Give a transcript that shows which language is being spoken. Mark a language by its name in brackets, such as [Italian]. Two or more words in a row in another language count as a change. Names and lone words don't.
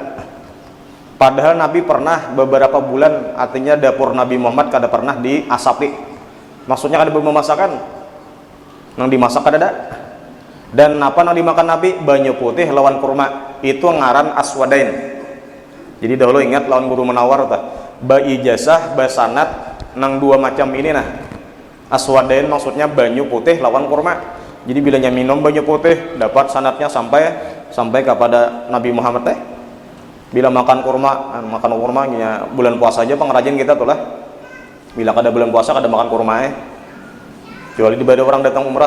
[Banjar] Padahal Nabi pernah beberapa bulan, artinya dapur Nabi Muhammad kada pernah diasapi. Maksudnya kada bermemasakan. Nang dimasak kada ada. Dan apa nang dimakan Nabi? Banyu putih lawan kurma. Itu ngaran aswadain. Jadi dahulu ingat lawan guru Menawar ta. Ba ijazah, ba sanad nang dua macam ini nah. Aswadain maksudnya banyu putih lawan kurma. Jadi bilanya minum banyu putih dapat sanadnya sampai kepada Nabi Muhammad teh. Bila makan kurma ya, bulan puasa aja pengrajin kita tuh lah. Bila kada bulan puasa kada makan kurma kecuali dibada orang datang umrah.